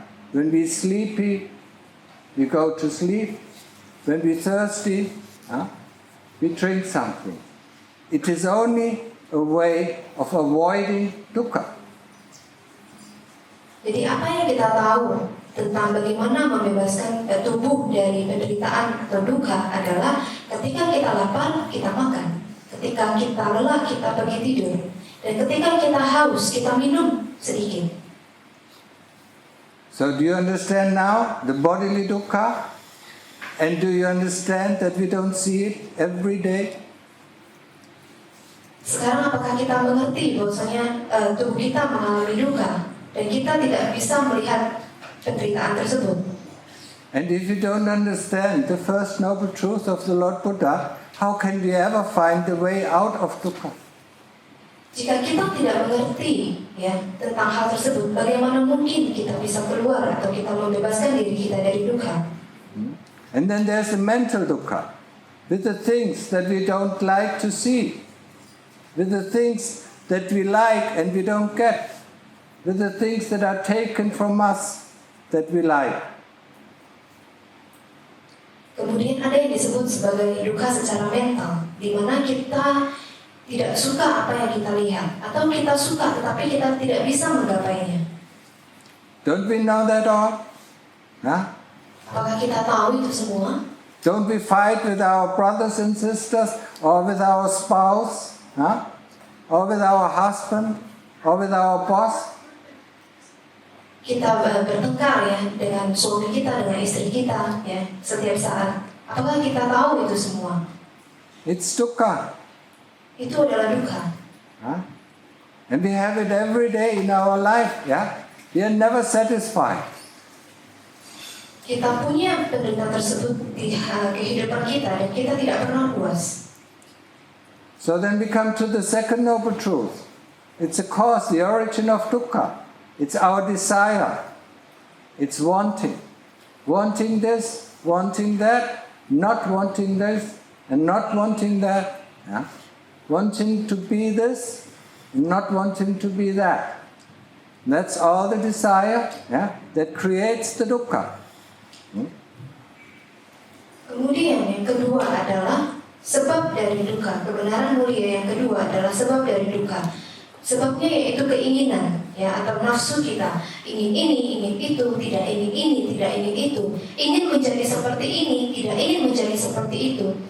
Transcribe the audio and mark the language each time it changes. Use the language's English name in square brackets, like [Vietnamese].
[English] When we are sleepy, we go to sleep. When we are thirsty, we drink something. It is only a way of avoiding dukkha. [Indonesian] Jadi apa yang kita tahu tentang bagaimana membebaskan tubuh dari penderitaan atau dukkha adalah ketika kita lapar, kita makan. Ketika kita lelah, kita pergi tidur. Dan ketika kita haus, kita minum sedikit. [English] So do you understand now the bodily dukkha? And do you understand that we don't see it every day? [Indonesian] Sekarang apakah kita mengerti bahwasanya tubuh kita mengalami dukkha dan kita tidak bisa melihat penderitaan tersebut? [English] And if you don't understand the first noble truth of the Lord Buddha, how can we ever find the way out of dukkha? [Indonesian] Jika kita tidak mengerti tentang hal tersebut, bagaimana mungkin kita bisa keluar atau kita membebaskan diri kita dari dukkha? [English] And then there's the mental dukkha, with the things that we don't like to see, with the things that we like and we don't get, with the things that are taken from us that we like. [Indonesian] Kemudian ada yang disebut sebagai dukkha secara mental, di mana kita tidak suka apa yang kita lihat, atau kita suka tetapi kita tidak bisa menggapainya. [English] Don't we know that all? [Indonesian] Apakah kita tahu itu semua? [English] Don't we fight with our brothers and sisters, or with our spouse, or with our husband, or with our boss? [Indonesian] Kita bertengkar dengan suami kita, dengan istri kita setiap saat. Apakah kita tahu itu semua? [English] It's dukkha. [Indonesian] Itu adalah dukkha. [English] And we have it every day in our life. We are never satisfied. [Indonesian] Kita punya penderitaan tersebut di kehidupan kita dan kita tidak pernah puas. [English] So then we come to the second noble truth. It's a cause, the origin of dukkha. It's our desire. It's wanting. Wanting this, wanting that, not wanting this, and not wanting that. Wanting to be this, not wanting to be that. That's all the desire that creates the dukkha. [Indonesian] Kemudian yang kedua adalah sebab dari dukkha. Kebenaran mulia yang kedua adalah sebab dari dukkha. Sebabnya yaitu keinginan atau nafsu kita. Ingin ini, ingin itu, tidak ingin ini, tidak ingin itu. Ingin menjadi seperti ini, tidak ingin menjadi seperti itu.